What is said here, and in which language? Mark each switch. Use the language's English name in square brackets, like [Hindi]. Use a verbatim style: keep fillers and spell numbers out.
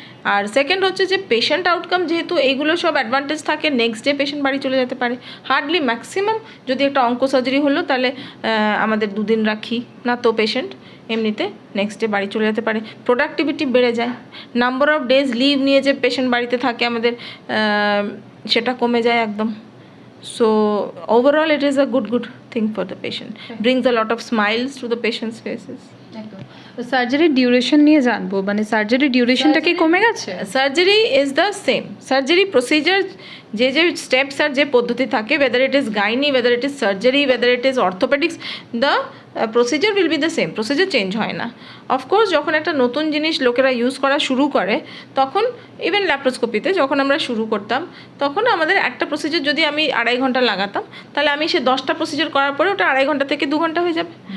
[Bangla] আর second হচ্ছে যে patient outcome, যেহেতু এইগুলো সব অ্যাডভান্টেজ থাকে, নেক্সট ডে পেশেন্ট বাড়ি চলে যেতে পারে। হার্ডলি ম্যাক্সিমাম যদি একটা অঙ্কো সার্জারি হলো তাহলে আহ, আমাদের দুদিন রাখি না তো পেশেন্ট এমনিতে নেক্সট ডে বাড়ি চলে যেতে পারে। প্রোডাক্টিভিটি বেড়ে যায়, নাম্বার অফ ডেজ লিভ নিয়ে যে পেশেন্ট বাড়িতে থাকে আমাদের আহ, সেটা কমে যায় একদম। [English] So overall it is a good good thing for the patient. Brings a lot of smiles to the patient's faces. [Bangla] সার্জারির ডিউরেশন নিয়ে জানবো, মানে সার্জারির ডিউরেশনটা কি কমে গেছে? [English] Surgery is the same. Surgery procedure [Bangla] যে যে steps আর যে পদ্ধতি থাকে, [English] whether it is gynae, whether it is surgery, whether it is orthopedics, the uh, procedure will be the same. [Bangla] Procedure change হয় না। অফকোর্স যখন একটা নতুন জিনিস লোকেরা ইউজ করা শুরু করে তখন ইভেন ল্যাপ্রোস্কোপিতে যখন আমরা শুরু করতাম তখন আমাদের একটা প্রসিজার যদি আমি আড়াই ঘন্টা লাগাতাম তাহলে আমি সে দশটা প্রসিজার করার পরে ওটা আড়াই ঘন্টা থেকে দু ঘন্টা হয়ে যাবে।